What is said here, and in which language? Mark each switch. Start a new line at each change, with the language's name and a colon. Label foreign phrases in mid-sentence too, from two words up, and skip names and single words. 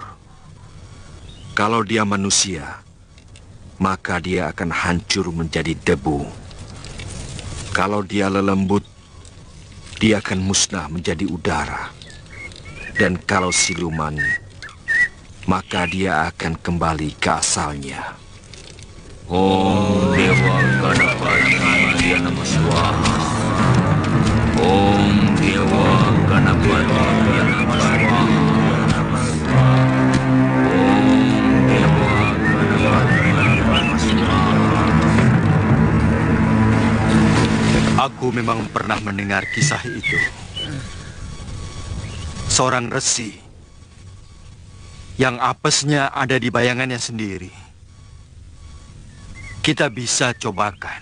Indonesian: Kalau dia manusia, maka dia akan hancur menjadi debu. Kalau dia lelembut, dia akan musnah menjadi udara. Dan kalau siluman, maka dia akan kembali ke asalnya.
Sanskrit: ॐ देव गणपति नमो स्वाहा. ॐ देव गणपति नमो स्वाहा. ॐ देव गणपति नमो स्वाहा.
Indonesian: Aku memang pernah mendengar kisah itu. Seorang resi yang apesnya ada di bayangannya sendiri. Kita bisa cobakan.